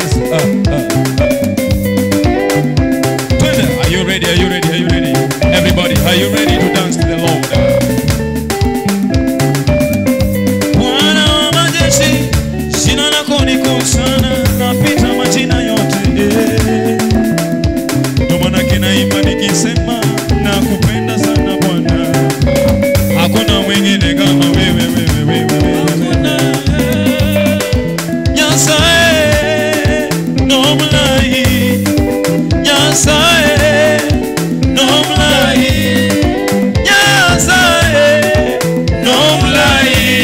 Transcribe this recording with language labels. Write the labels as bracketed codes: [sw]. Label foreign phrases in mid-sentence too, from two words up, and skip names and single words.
[en] Are you ready? Are you ready? Are you ready? Everybody, are you ready to dance to the Lord? [sw] Bwana wa majeshi, jina lako ni kuu sana, napita majina yote. Ndio maana kinaimba nikisema nakupenda sana Bwana. Hakuna mwingine kama wewe. [luo] Nyasaye, nomlai. Nyasaye, nomlai. Nyasaye, nomlai.